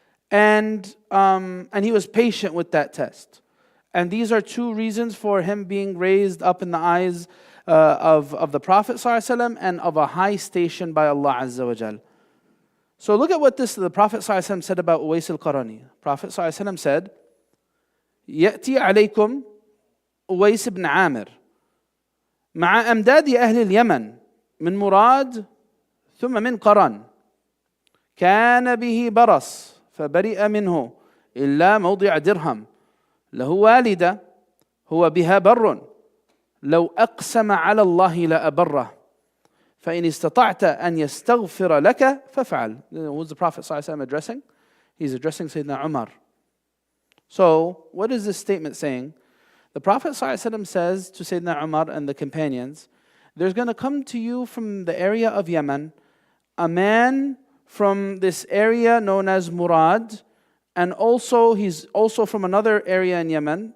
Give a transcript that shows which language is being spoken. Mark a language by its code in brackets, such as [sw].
[en] And he was patient with that test. And these are 2 reasons for him being raised up in the eyes of the Prophet ﷺ and of a high station by Allah Azza wa Jal. So look at what the Prophet ﷺ said about Uwais al-Qarani. Prophet ﷺ said, [ar] يأتي عليكم أويس بن عامر مع أمداد أهل اليمن من مراد ثم من قرن كان به برص فبرئ منه إلا موضع درهم له والدة هو بها بر لو أقسم على الله لأبره فإن استطعت أن يستغفر لك فافعل. [en] Who's the Prophet ﷺ addressing? He's addressing Sayyidina Umar. So, what is this statement saying? The Prophet ﷺ says to Sayyidina Umar and the companions, there's going to come to you from the area of Yemen a man from this area known as Murad, and also he's also from another area in Yemen.